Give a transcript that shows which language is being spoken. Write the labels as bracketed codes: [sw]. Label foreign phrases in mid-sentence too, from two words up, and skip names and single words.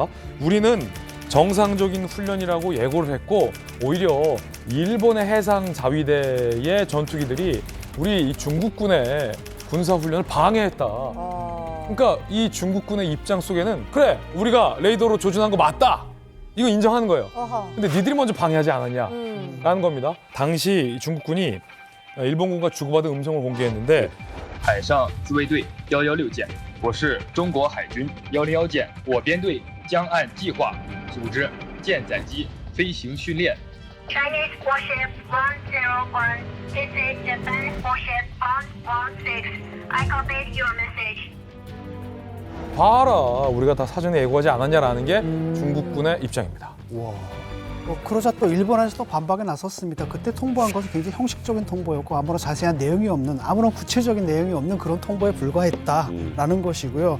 [ko] 우리는 정상적인 훈련이라고 예고를 했고 오히려 일본의 해상 자위대의 전투기들이 우리 이 중국군의 군사훈련을 방해했다. 그러니까 이 중국군의 입장 속에는 그래, 우리가 레이더로 조준한 거 맞다. 이거 인정하는 거예요. 근데 니들이 먼저 방해하지 않았냐라는 겁니다. 당시 중국군이 일본군과 주고받은 음성을 공개했는데 [zh] 海上自卫队116舰，我是中国海军101舰，我编队将按计划组织舰载机飞行训练。 [en] Chinese warship 101. This is Japan warship 116. I copied your message. [ko] 봐라, 우리가 다 사전에 예고하지 않았냐라는 게 중국군의 입장입니다. 그러자 또 일본에서도 반박에 나섰습니다. 그때 통보한 것은 굉장히 형식적인 통보였고 아무런 자세한 내용이 없는, 아무런 구체적인 내용이 없는 그런 통보에 불과했다라는 것이고요.